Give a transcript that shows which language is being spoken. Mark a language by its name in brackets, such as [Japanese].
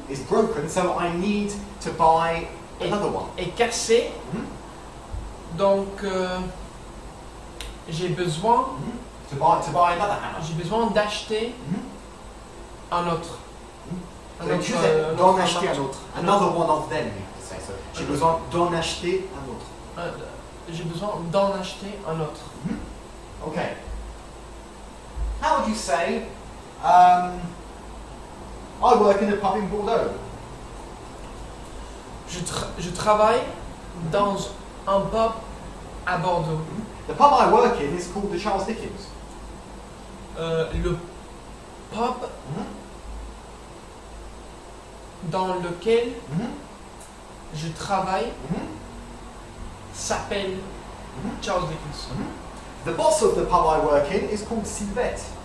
[English] is broken, so I need to buy another one. [French] est cassé. Donc j'ai besoin [English] To buy another hammer. [French] d'acheter un autre. [English] So you choose it, [French] d'en acheter un autre. [English] Another one of them, you have to say. So, [French] j'ai besoin d'en acheter un autre. J'ai besoin d'en acheter un autre. [English] Okay. How would you say, I work in a pub in Bordeaux. [French] Je travaille dans un pub à Bordeaux. [English] The pub I work in is called the Charles Dickens. [French] Le pub dans lequel je travaille s'appelle Charles Dickens. [English] The boss of the pub I work in is called Sylvette.